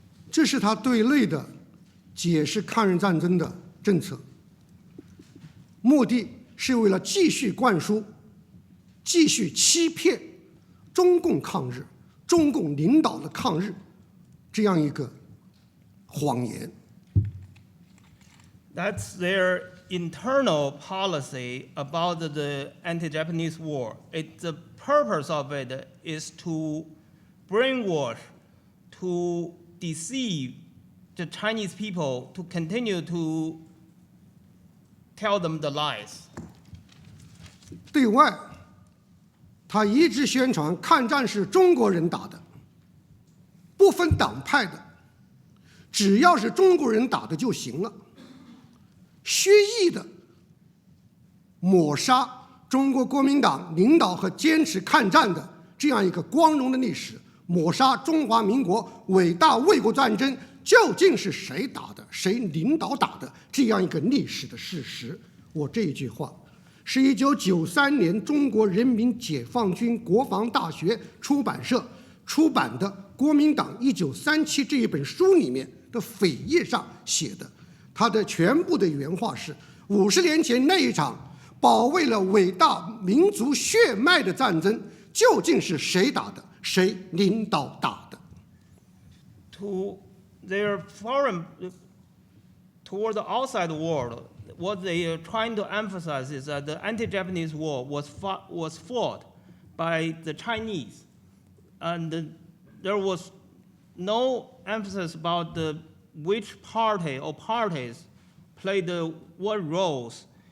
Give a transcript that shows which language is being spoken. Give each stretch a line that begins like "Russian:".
Chinese: 这是他对内的解释抗日战争的政策，目的是为了继续灌输、继续欺骗中共抗日、中共领导的抗日这样一个谎言。
English: That's their internal policy about the anti-Japanese war. The purpose of it is to brainwash, to deceive the Chinese people, to continue to tell them the lies.
Chinese: 对外，他一直宣传抗战是中国人打的，不分党派的，只要是中国人打的就行了。蓄意的抹杀中国国民党领导和坚持抗战的这样一个光荣的历史，抹杀中华民国伟大卫国战争究竟是谁打的、谁领导打的这样一个历史的事实。我这一句话是1993年中国人民解放军国防大学出版社出版的《国民党1937》这一本书里面的扉页上写的。他的全部的原话是：50年前那一场保卫了伟大民族血脉的战争，究竟是谁打的？谁领导打的？
English: To their foreign, toward the outside world, what they are trying to emphasize is that the anti-Japanese war was fought by the Chinese, and there was no emphasis about which party or parties played what roles.